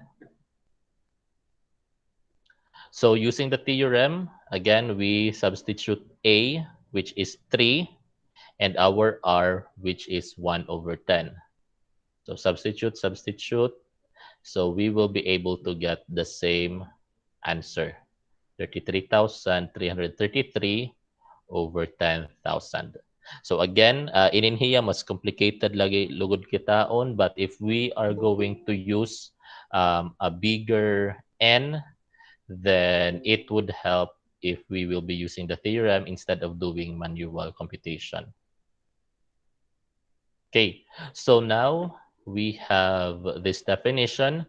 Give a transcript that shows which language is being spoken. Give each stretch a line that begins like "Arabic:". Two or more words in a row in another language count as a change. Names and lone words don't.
English: So using the theorem, again, we substitute A, which is 3, and our R, which is 1 over 10. So substitute. So we will be able to get the same answer, 33,333 over 10,000. So again,
Waray: in Inhiya, mas complicated lagi lugod kitaon,
English: but if we are going to use a bigger N, then it would help if we will be using the theorem instead of doing manual computation. Okay, so now we have this definition.